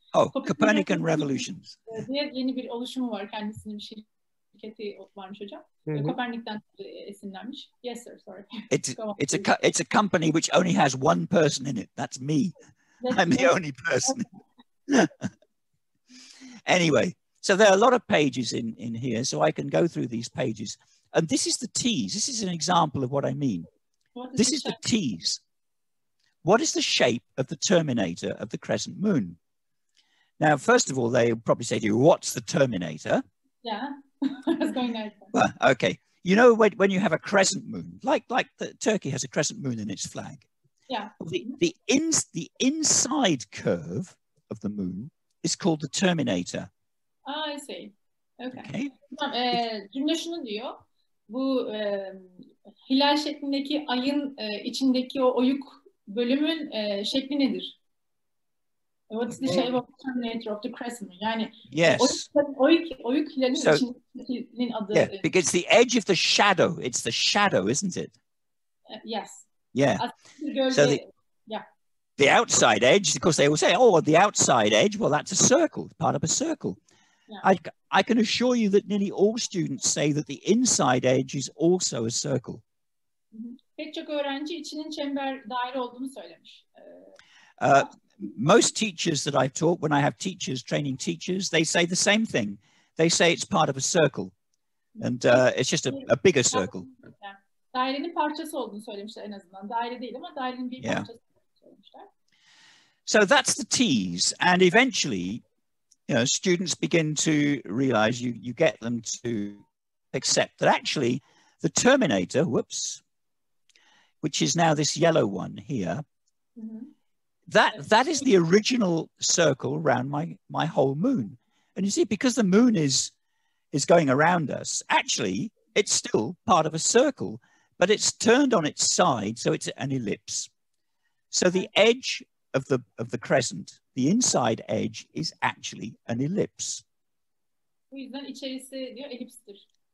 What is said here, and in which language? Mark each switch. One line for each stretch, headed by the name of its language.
English: Oh, Copernican Revolutions.
Turkish: Diye yeni bir oluşumu var, kendisinin bir şirketi varmış hocam. Kopernik'ten esinlenmiş.
English: Yes sir, sorry. It's a company which only has one person in it. That's me. I'm the only person. Anyway, so there are a lot of pages in here, so I can go through these pages. And this is the tease. This is an example of what I mean. This is the tease. What is the shape of the terminator of the crescent moon? Now, first of all, they'll probably say to you, what's the terminator? Yeah, I was going there. Well, okay. You know, when you have a crescent moon, like Turkey has a crescent moon in its flag. Yeah. The inside curve of the moon is called the terminator. I see. Okay.
Turkish: Cümle şunu diyor. Bu hilal şeklindeki ayın içindeki o oyuk bölümün şekli nedir?
English: What's the shape of the terminator of the crescent moon?
Turkish: Yani
English: yes.
Turkish: oyuk hilalin içindekinin adı.
English: Yeah, because the edge of the shadow, it's the shadow, isn't it? Yes. Yeah. So the outside edge, of course, they will say, oh, the outside edge, well, that's a circle, part of a circle. Yeah. I can assure you that nearly all students say that the inside edge is also a circle.
Turkish: Pek çok öğrenci içinin çember daire olduğunu söylemiş.
English: Most teachers that I've taught, when I have teachers training teachers, they say the same thing. They say it's part of a circle, and it's just a bigger circle.
Turkish: Dairenin parçası olduğunu söylemişler en azından. Daire değil ama dairenin bir parçası söylemişler.
English: So that's the tease, and eventually, you know, students begin to realize, you get them to accept that actually the terminator, which is now this yellow one here, that is the original circle around my whole moon. And you see, because the moon is going around us, actually it's still part of a circle, but it's turned on its side, so it's an ellipse. So the edge of the crescent, the inside edge, is actually an ellipse.
Turkish: Bu yüzden içerisi diyor elipstir.